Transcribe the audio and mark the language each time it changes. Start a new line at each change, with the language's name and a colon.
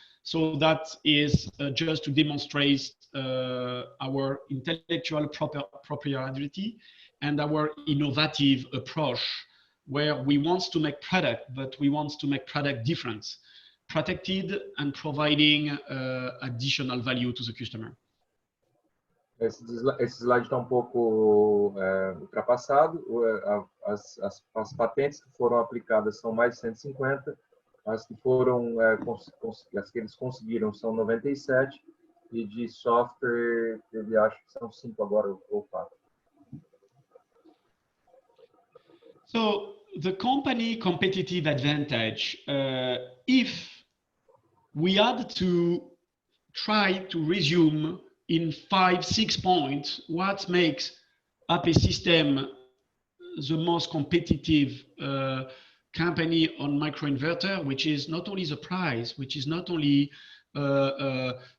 English: So that is just to demonstrate our intellectual propriety and our innovative approach, where we want to make product, but we want to make product different, protected and providing additional value to the customer.
Portuguese: Esse slide está um pouco ultrapassado. As patentes que foram aplicadas são mais de 150, as que foram as que eles conseguiram são 97, e de software ele acha que são 5 agora ou 4.
English: So the company competitive advantage, if we had to try to resume in 5-6 points what makes APsystems the most competitive company on microinverter, which is not only the price, which is not only the